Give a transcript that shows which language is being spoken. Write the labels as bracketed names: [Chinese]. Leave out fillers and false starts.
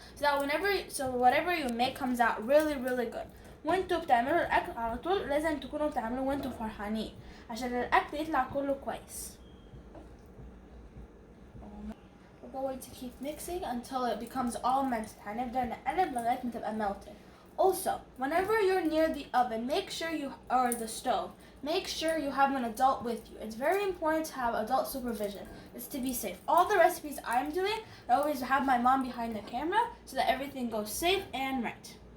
[English] So that whatever you make comes out really, really good. [Arabic] وانتوا بتعملوا الاكل على طول لازم تكونوا بتعملوا وانتوا فرحانين عشان الاكل يطلع كله كويس. [English] We're going to keep mixing until it becomes all melted. [Arabic] هنبدأ نقلب لغاية ما تبقى melted. [English] Also, whenever you're near the oven, or the stove, make sure you have an adult with you. It's very important to have adult supervision. It's to be safe. All the recipes I'm doing, I always have my mom behind the camera so that everything goes safe and right.